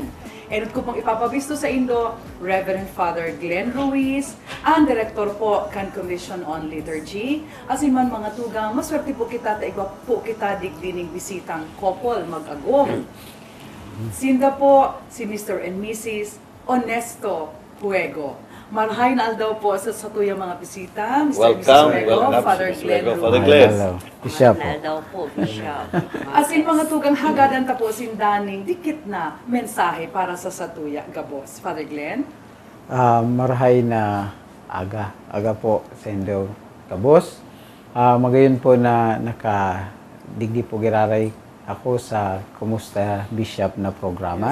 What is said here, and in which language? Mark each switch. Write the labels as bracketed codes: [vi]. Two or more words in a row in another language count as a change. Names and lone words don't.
[bik] Enot ko pong ipapabisto sa Indo, Reverend Father Glenn Ruiz, ang Director po kan Commission on Liturgy, asin man mga tugang, maswerte po kita taigwa po kita digdining bisitang couple mag-agong. Sinda po si Mr. and Mrs. Honesto Huego. Marhay na aldaw po sa tuyang mga bisita. Mr. and Mrs. Huego, Father Glenn. Father Glenn. Bishop. Marhay na aldaw po, Bishop. Asin mga tugang hagadan ta po sindaning dikit na mensahe para sa satuya gabos. Father Glenn? Marhay na aga po sa Indo Kabos. Magayon po na nakadigdi po giraray ako sa Kumusta Bishop na programa.